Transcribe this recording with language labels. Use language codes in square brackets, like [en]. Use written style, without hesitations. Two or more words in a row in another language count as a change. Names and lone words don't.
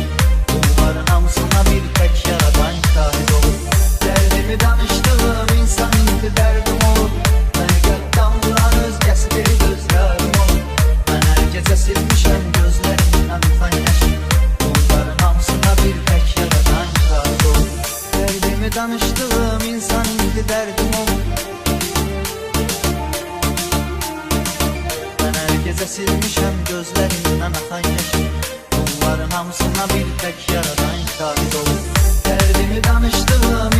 [az] Bunların hamısına bir tək yaradan şahid ol. Derdimi danıştığım insan indi derdim ol. Beni qətdən vuran özgəsi deyil özgarım ol. Mən hər gecə silmişəm gözlərimdən axan yaşı. Bunların hamısına bir tək yaradan şahid ol. Derdimi danıştığım insan indi derdim ol. [tr] Ben her gece silmişəm gözlerimden akan yaşı. [az] Bunların hamısına bir tek yaradan şahid ol. Derdimi danıştığım